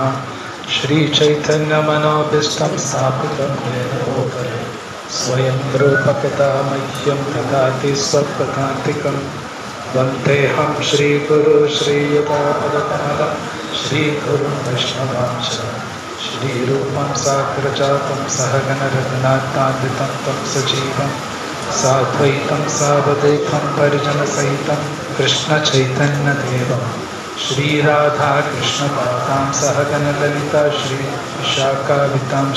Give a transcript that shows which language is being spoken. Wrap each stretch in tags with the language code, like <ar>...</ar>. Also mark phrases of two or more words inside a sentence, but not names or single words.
<sa>श्री चैतन्यमनोभीष्टं स्थापितं येन भूतले स्वयं रूपकदा मह्यं ददाति स्वप्रकान्तिकम्. वन्देऽहं श्री गुरु श्रीयुतापदपादं श्री गुरु वैष्णवांश श्री रूपं साग्रजातं सहगण रघुनाथान्वितं तं सजीवं साद्वैतं सावधूतं परिजनसहितं कृष्णचैतन्यदेवं श्रीराधा कृष्णपादां सहगण ललिता श्री विशाखावितांश.</sa>